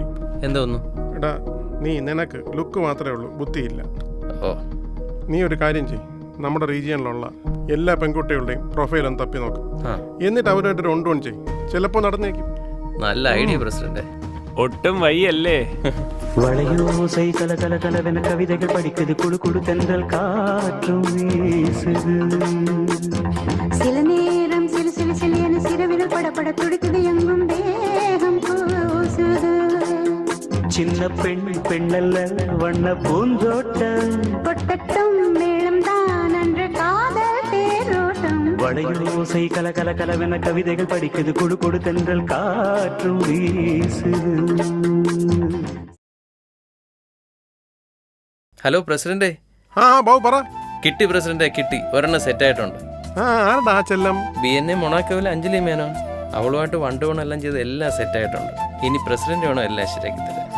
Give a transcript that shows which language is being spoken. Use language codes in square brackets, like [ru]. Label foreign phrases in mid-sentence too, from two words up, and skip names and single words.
[ml] എന്തോന്നു? എടാ, നിനക്ക് ലുക്ക് മാത്രമേ ഉള്ളൂ, ബുദ്ധിയില്ല. ഓ, നീ ഒരു കാര്യം ചെയ്യ്. നമ്മുടെ റീജിയനിലുള്ള എല്ലാ പെൺകുട്ടികളുടെയും പ്രൊഫൈലും തപ്പി നോക്കും. എന്നിട്ട് അവരുമായിട്ടൊരു ഒണ്ടോൺ ചെയ്യും. ചിലപ്പോൾ നടന്നേക്കും. നല്ല ഐഡിയ പ്രസിഡന്റ്. ഒട്ടും വയ്യല്ലേ? [ta] வளையோசை கல கல கலவென கவிதைகள் படிக்குது குழு குழு தென்றல் காற்றும் வீசுது சில நேரம் சிலு சிலு சிலியன சிறுவிரல் படபட துடிக்குது எங்கும் தேகம் கூசுது சின்ன பெண் பெண்ணல்ல வண்ண பூந்தோட்டம் கொட்டட்டும் மேளம் தான் அன்று காதல் தேரோட்டம் வளையோசை கல கல கலவென கவிதைகள் படிக்குது குழு குழு தென்றல் காற்றும் வீசுது. [ml] ഹലോ പ്രസിഡന്റ്. ബാബു പറ. കിട്ടി പ്രസിഡന്റ്, കിട്ടി. ഒരെണ്ണം സെറ്റ് ആയിട്ടുണ്ട്. ആരടാ ചെല്ലം? BNA മൊണാക്കോയിലെ അഞ്ജലി മേനോൻ. അവളുമായിട്ട് 1-to-1 എല്ലാം ചെയ്ത് എല്ലാം സെറ്റ് ആയിട്ടുണ്ട്. ഇനി പ്രസിഡന്റ് വേണോ എല്ലാം ശരിയാക്കി തരാം.